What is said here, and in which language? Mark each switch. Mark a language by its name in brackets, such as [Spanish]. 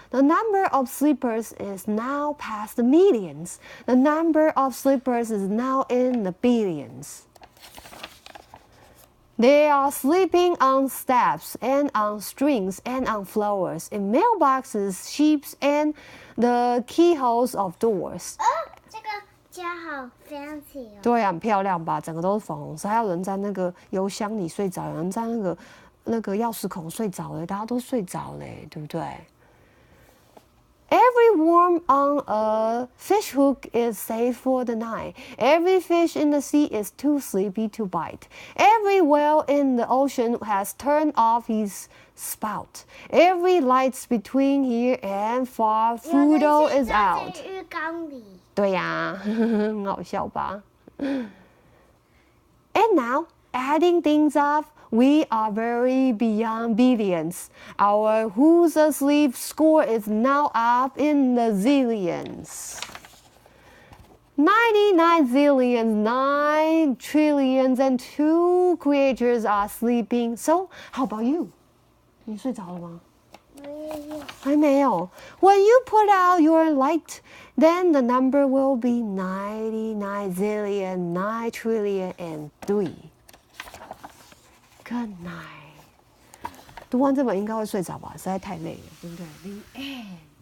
[English] The number of sleepers is now past the millions. The number of sleepers is now in the billions. They are sleeping on steps and on strings and on floors, in mailboxes, sheets, and the keyholes of doors. [Chinese] 这个家好 fancy 哦。对啊，很漂亮吧？整个都是粉红色，还有人在那个邮箱里睡着，有人在那个钥匙孔睡着了，大家都睡着嘞，对不对？ [English] Every worm on a fish hook is safe for the night. Every fish in the sea is too sleepy to bite. Every whale in the ocean has turned off his spout. Every lights between here and far, Fudo is out. [Chinese] 在浴缸里。对呀，很好笑吧？ [English] And now, adding things up, we are very beyond billions. Our who's asleep score is now up in the zillions. 99 zillions, 9 trillions, and 2 creatures are sleeping. So, how about you? [Chinese] 你睡着了吗？还没有。 [English] When you put out your light, then the number will be 99 zillion, 9 trillion, and 3. Good night. [Chinese] 读完这本应该会睡着吧，实在太累了，对不对？ [English] The end.